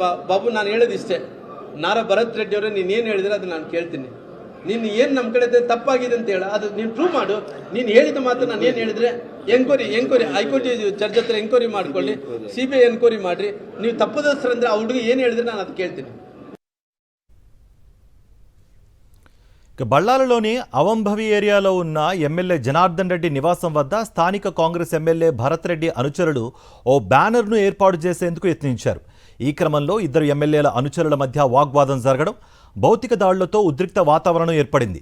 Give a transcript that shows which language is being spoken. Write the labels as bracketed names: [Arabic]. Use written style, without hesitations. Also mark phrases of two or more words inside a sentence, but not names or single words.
[Kannada] ಬಾಬು ನಾನು ಹೇಳೋದಿಷ್ಟೇ, ನಾರಾ ಭರತ್ ರೆಡ್ಡಿ ಅವರೇ ನೀನು ಏನು ಹೇಳಿದ್ರೆ ಅದು ನಾನು ಕೇಳ್ತೀನಿ. ನೀನು ಏನು ನಮ್ಮ ಕಡೆ ತಪ್ಪಾಗಿದೆ ಅಂತ ಹೇಳ, ಅದು ನೀನು ಪ್ರೂವ್ ಮಾಡು. ನೀನು ಹೇಳಿದ ಮಾತ್ರ ನಾನು ಏನು ಹೇಳಿದ್ರೆ [English] enquiry High Court judge [Kannada] ಹತ್ರ ಎಂಕ್ವೈರಿ ಮಾಡ್ಕೊಳ್ಳಿ, [English] CBI enquiry [Kannada] ಮಾಡ್ರಿ. ನೀವು ತಪ್ಪದಸ್ತ್ರಂದ್ರೆ ಆ ಹುಡುಗ ಏನು ಹೇಳಿದ್ರೆ ನಾನು ಅದು ಕೇಳ್ತೀನಿ. [Telugu] బళ్ళారిలోని అవంభవి ఏరియాలో ఉన్న ఎమ్మెల్యే జనార్దన్ రెడ్డి నివాసం వద్ద స్థానిక కాంగ్రెస్ ఎమ్మెల్యే భరత్ రెడ్డి అనుచరులు ఓ బ్యానర్ను ఏర్పాటు చేసేందుకు యత్నించారు. ఈ క్రమంలో ఇద్దరు ఎమ్మెల్యేల అనుచరుల మధ్య వాగ్వాదం జరగడం, భౌతిక దాడులతో ఉద్రిక్త వాతావరణం ఏర్పడింది.